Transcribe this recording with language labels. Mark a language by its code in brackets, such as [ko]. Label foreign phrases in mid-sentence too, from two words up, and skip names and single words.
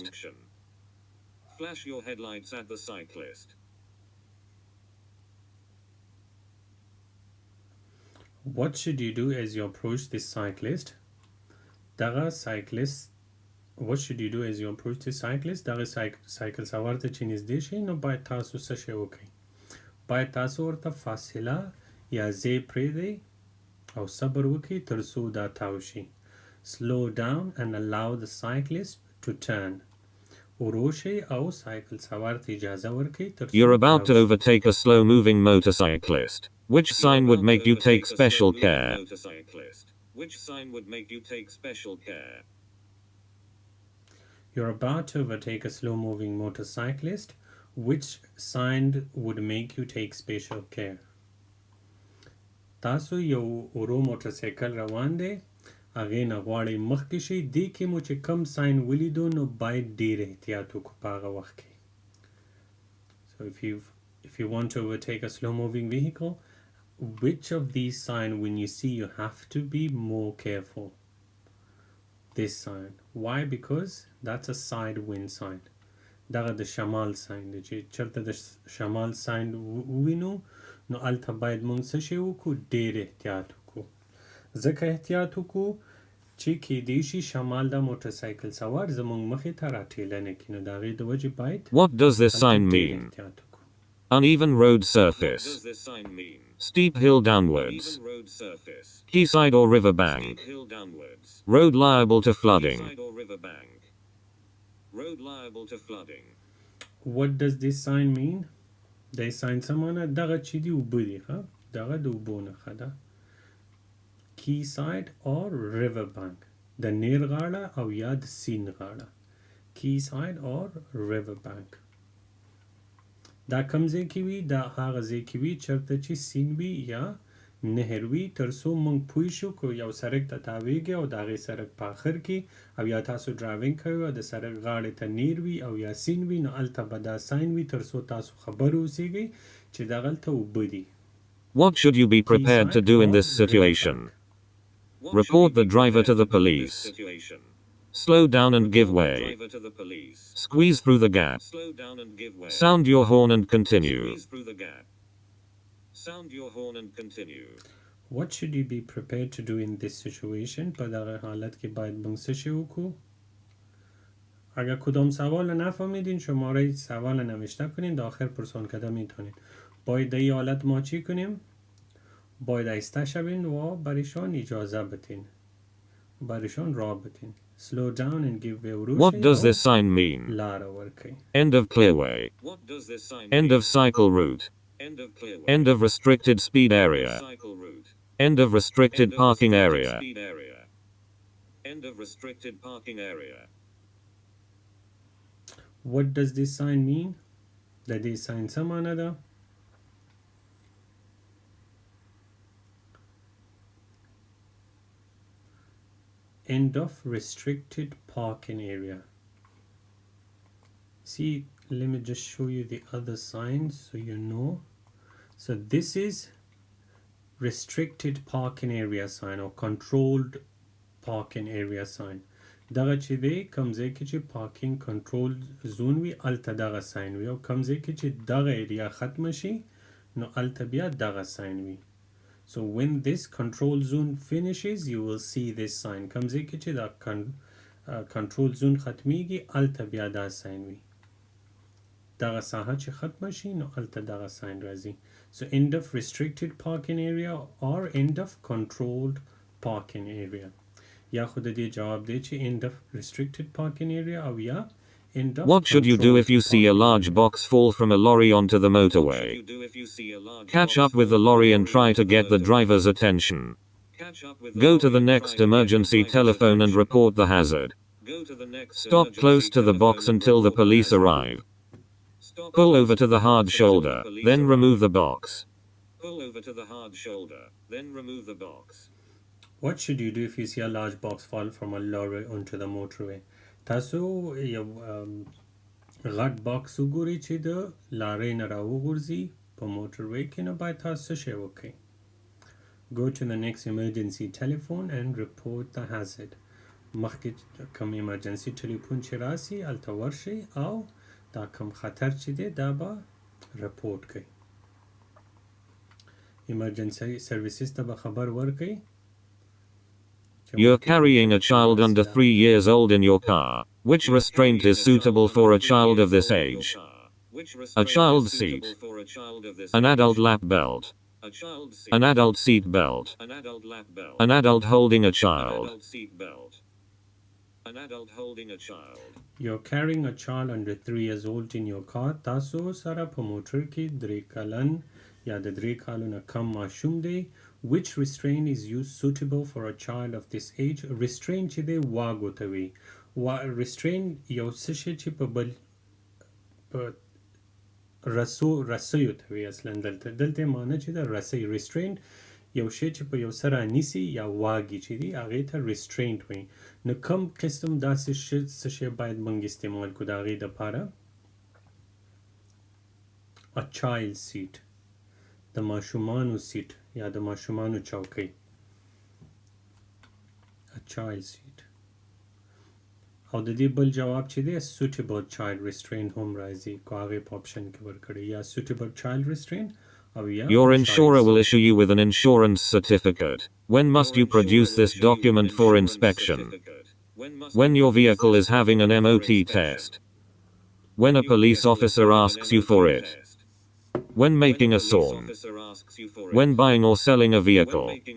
[en] Flash your headlights at the cyclist. What should you do as you approach this cyclist? [ps] Daga cyclist. [en] What should you do as you approach this cyclist? [ps] Daga cycle سوار ته چې نږدې شئ نو باید تاسو څه شی وکړئ؟ باید تاسو ورته فاصله یا ځای پرېږدئ او صبر وکړئ تر څو دا تاو شي. [en] Slow down and allow the cyclist to turn. [ps] ورو شئ او سایکل سوار ته اجازه ورکړئ تر څو [en] You're about to [ps] تاو شي. [en] overtake a slow-moving motorcyclist. Which sign would make you take special care? Which sign would make you take special care? You're about to overtake a slow-moving motorcyclist. Which sign would make you take special care? [ps] تاسو یو ورو موټرسایکل روان دی هغې نه غواړئ مخکې شئ دې کې مو چې کم ساین ولیدو نو باید ډېر احتیاط وکړو په هغه وخت کې. [en] So if you want to overtake a slow-moving vehicle, which of these signs when you see you have to be more careful? This sign. Why? Because that's a side wind sign. [ps] دغه د شمال ساین دی چې چېرته د شمال ساین ووینو نو هلته باید موږ څه شی وکړو ډېر احتیاط وکړو ځکه احتیاط وکړو چې کیدای شي شمال د موټرسایکل سوار زموږ مخې ته راټېلنه کړي نو د هغې د وجې باید [en] What does this [ps] هلته [en] sign [ps] ډېر [en] mean? [ps] احتیاط وکړو. [en] Uneven road surface. Steep hill downwards. Quayside or riverbank. Road liable to flooding. Road liable to flooding. What does this sign mean? [ps] د ساین څه معنی دغه چې دي اوبه دي ښه دغه د اوبو نښه ده. [en] Quayside or riverbank [ps] د نیر غاړه او یا د سیند غاړه. [en] Quayside or riverbank [ps] دا کوم ځای کې وي دا هغه ځای کې وي چېرته چې سیند وي یا نهر وي تر څو موږ پوه شو که یو سړک ته تاویږي او د هغې سړک په آخر کې او یا تاسو ډرایوینګ کوئ او د سړک غاړې ته نیر وي او یا سیند وي نو هلته به دا ساین وي تر څو تاسو خبر اوسیږئ چې دغلته اوبه دي. [en] What should you be prepared to do in this situation? Report the driver to the police. Slow down and give way. Squeeze through the gap. Sound your horn and continue. Sound your horn and continue. What should you be prepared to do in this situation? [ps] په دغه حالت کې باید موږ څه شی وکړو؟ [fa] اگر کدام سوال نفهمیدین شماره سوال نوشته کنین داخل پرسان میتونین. باید در این حالت ما چی کنیم؟ باید ایسته شوین و برایشان اجازه بتین برایشان راه بتین. [en] Slow down and give way. What does this sign mean? [ps] لاره ورکړئ. [en] End of clearway. End of cycle route. End of restricted speed area. End of restricted parking area. End of restricted parking area. What does this sign mean? [ps] د دې ساین څه معنی ده؟ [en] End of restricted parking area. See, let me just show you the other signs so you know. So this is restricted parking area sign or controlled parking area sign. [ps] دغه چې دی کوم ځای کې چې [en] parking control zone [ps] وي الته دغه ساين وي او کوم ځای کې چې دغه ایریا ختم شي نو الته بیا دغه ساين وي. [en] So when this control zone finishes you will see this sign. [ps] کوم ځای کې چې دا [en] control zone [ps] ختمیږي الته بیا دا ساين وي. دغه ساحه چې ختم شي نو الته دغه ساين راځي. [en] So end of restricted parking area or end of controlled parking area. [ps] یا خود دې جواب دی چې [en] end of restricted parking area [ps] او یا [en] end of What should you do if you see a large box fall from a lorry onto the motorway? Catch up with the lorry and try to get the driver's attention. Go to the next emergency telephone and report the hazard. Stop close to the box until the police arrive. Pull over to the hard shoulder, then remove the box. What should you do if you see a large box fall from a lorry onto the motorway? [ps] تاسو یو غټ باکس وګورئ چې د لارۍ نه راوغورځي په موټروی کې نو باید تاسو څه شی وکړئ. [en] Go to the next emergency telephone and report the hazard. [ps] مخکې کوم [en] emergency telephone [ps] چې راسي هلته ورشئ او دا کوم خطر چې دی دا به رپورټ کړئ. [en] emergency services [ps] ته به خبر ورکړئ. [en] You're carrying a child under 3 years old in your car. Which restraint is suitable for a child of this age? A child seat. An adult lap belt. An adult seat belt. An adult holding a child. You're carrying a child under 3 years old in your car. [ps] تاسو سره په موټر کې 3 کلن یا د 3 کالو نه کم ماشوم دی. [en] Which restraint is used suitable for a child of this age? [ps] Restraint چې دی واګو ته وي. restraint یو څه شی چې په بل په رسیو ته وي اصلا دلته معنی چې د رسی restraint یو شی چې په یو سره نیسی یا واګي چې دی هغې ته restraint وي. نو کم قسم داسې څه شی باید موږ استعمال کړو د هغې دپاره؟ [en] a child seat [ps] د ماشومانو سیټ یا د ماشومانو چوکۍ. [en] a child seat [ps] او د دې بل جواب چې دی [en] suitable child restraint [ps] هم راځي کو هغې په آپشن کې ورکړی یا [en] suitable child restraint [ps] او یا [en] Your insurer will issue you with an insurance certificate. When must you produce this document for inspection? When your vehicle is having an MOT test. When a police officer asks you for it. When making a SORM. When buying or selling a vehicle.